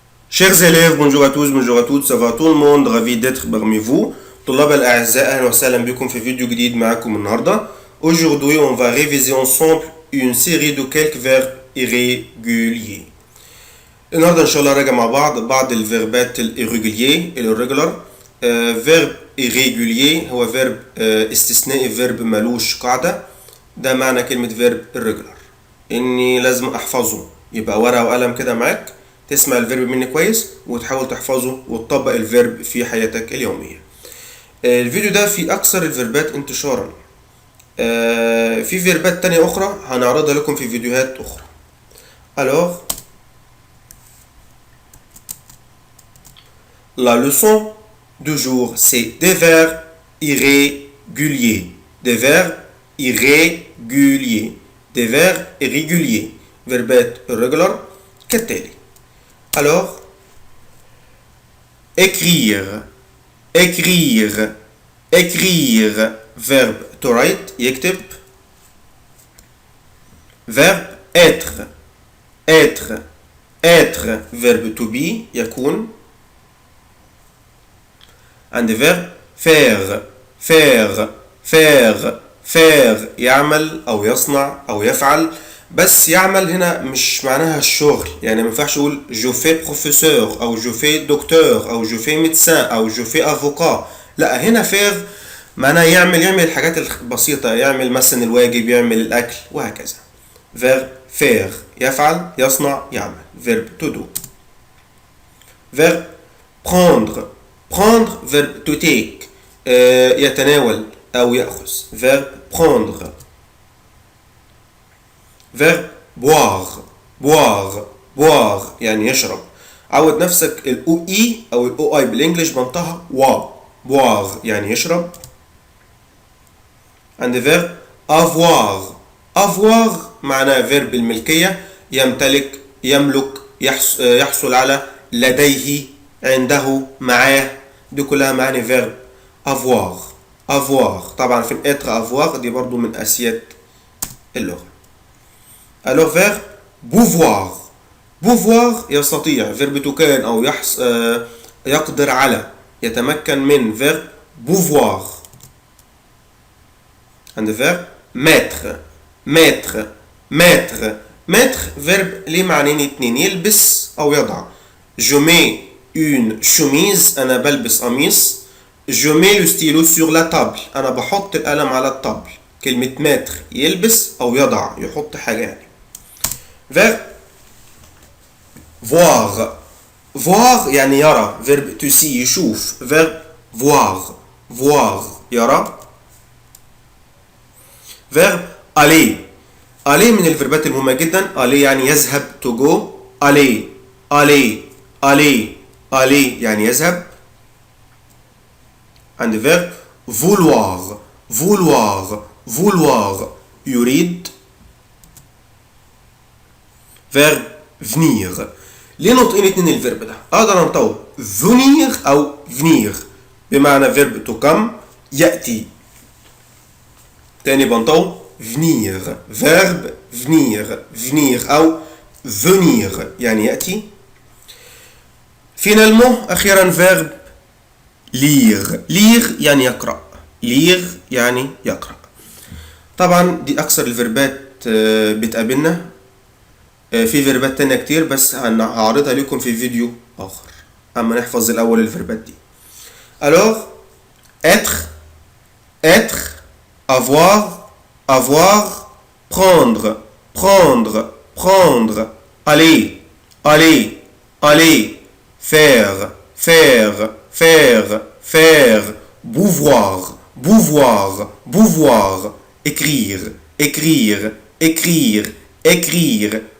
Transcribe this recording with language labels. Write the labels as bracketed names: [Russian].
[French] Chers élèves, bonjour à tous, bonjour à toutes, ça va tout le monde, ravi d'être parmi vous. [Arabic] طلاب الأعزاء أهلا وسهلا بكم في فيديو جديد معكم النهاردة. [French] Aujourd'hui, on va réviser ensemble une série de quelques verbes irréguliers. [Arabic] النهاردة إن شاء الله راجع مع بعض الفيربات الirrégulier irregular. فيرب irrégulier هو فيرب استثنائي، فيرب ملوش قاعدة. ده معنى كلمة فيرب irregular، إني لازم أحفظه. يبقى ورقة وقلم كده معاك، تسمع الفيرب مني كويس وتحاول تحفظه وتطبق الفيرب في حياتك اليومية. الفيديو ده فيه أكثر الفيربات انتشارا. في فيربات تانية أخرى هنعرضها لكم في فيديوهات أخرى. [French] Alors, la leçon du jour, c'est des verbes irréguliers. Des verbes irréguliers. Des verbes irréguliers. [Arabic] فيربات irregular كالتالي. [French] Alors, écrire, écrire, écrire, verbe to write, يكتب. Verbe être, être, être, verbe to be, يكون. عند verbe faire, faire, faire, faire، [Arabic] يعمل أو يصنع أو يفعل. بس يعمل هنا مش معناها الشغل، يعني ما ينفعش اقول جو في بروفيسور او جو في دكتور او جو في ميدسان او جو في افوكا. لا، هنا فير معناها يعمل الحاجات البسيطة، يعمل مثلا الواجب، يعمل الاكل وهكذا. فيرب فير يفعل يصنع يعمل، فيرب تو دو. فيرب prendre، prendre فيرب تو تيك، يتناول او يأخذ، فيرب prendre. [French] verbe boire، boire، boire يعني يشرب. [Arabic] عود نفسك الاو اي او الاو اي بالانجلش بنطقها وا، boire يعني يشرب. عند verbe avoir، avoir معناه verbe الملكية، يمتلك، يملك، يحصل على، لديه، عنده، معاه. دي كلها معاني verbe avoir. avoir طبعا في être avoir دي برضو من اساسيات اللغة. Alors verbe pouvoir، pouvoir يستطيع، verbe to كان أو يقدر على، يتمكن من، verbe pouvoir. عند verbe mettre، mettre، mettre، mettre verbe ليه معنيين اتنين، يلبس أو يضع. [French] je mets une chemise، [Arabic] أنا بلبس قميص. [French] je mets le stylo sur la table، [Arabic] أنا بحط القلم على الطبل. كلمة mettre يلبس أو يضع، يحط حاجة يعني. [French] verbe voir، voir يعني يرى، verbe to see يشوف، verbe voir، voir يرى. [Arabic] verbe aller، aller من الفيربات المهمة جدا. [French] aller يعني يذهب، to go. aller، aller، aller، aller يعني يذهب. عند verbe vouloir، vouloir، vouloir يريد. [Arabic] verbe venir، ليه نطقين اتنين الفيرب ده؟ اقدر انطقه venir او venir بمعنى verbe to come يأتي. تاني بنطقه venir، verbe venir، venir او venir يعني يأتي. [French] finalement اخيرا verbe lire، lire [Arabic] يعني يقرأ، [French] lire يعني يقرأ. [Arabic] طبعا دي اكثر الفيربات بتقابلنا. في فيربات تانية كتير بس هعرضها لكم في فيديو آخر. أما نحفظ الأول الفيربات دي. [French] alors être، être، avoir، avoir، prendre، prendre، prendre، aller، aller، aller، faire، faire، faire، faire، pouvoir، pouvoir، pouvoir، écrire، écrire، écrire، écrire،